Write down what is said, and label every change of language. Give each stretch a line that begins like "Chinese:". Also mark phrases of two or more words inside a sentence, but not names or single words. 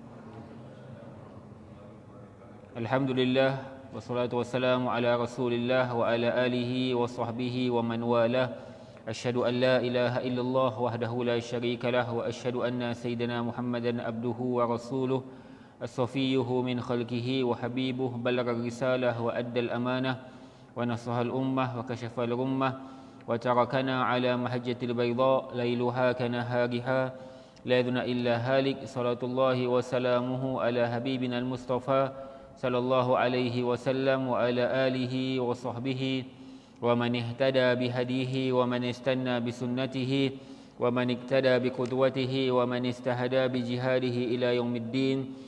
Arabic: الحمد لله والصلاة والسلام على رسول الله وعلى آله وصحبه ومن والاه. أشهد أن لا إله إلا الله وحده لا شريك له وأشهد أن سيدنا محمدا عبده ورسوله الصفي من خلقه وحبيبه بلغ الرسالة وأدى الأمانة ونصح الأمة وكشف الغمة وتركنا على المحجة البيضاء ليلها كنهارها لا يظن إلا هالك. صلوات الله وسلامه على حبيبنا المصطفى صلى الله عليه وسلم وعلى آله وصحبه ومن اهتدى بهديه ومن استن بسنته ومن اقتدى بقدوته ومن استهدى بجهاده إلى يوم الدين.